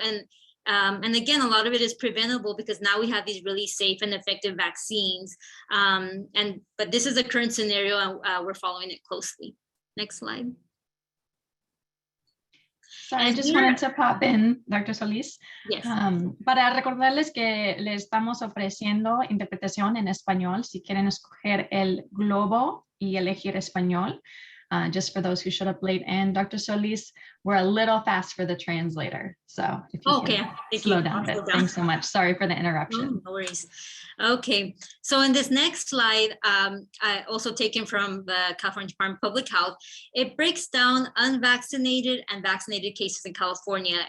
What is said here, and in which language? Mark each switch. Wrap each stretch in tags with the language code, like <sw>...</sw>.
<en>And again, a lot of it is preventable because now we have these really safe and effective vaccines. But this is the current scenario and we're following it closely. Next slide. So I just wanted to pop in, Dr. Solis, yes.</en> <es>Para recordarles que le estamos ofreciendo interpretación en español si quieren escoger el globo y elegir español.</es> <en>Just for those who showed up late. And Dr. Solis, we're a little fast for the translator. So if you can slow down a bit. Thanks so much. Sorry for the interruption. No worries. Okay, so in this next slide, I also taken from the California Department of Public Health, it breaks down unvaccinated and vaccinated cases in California.</en>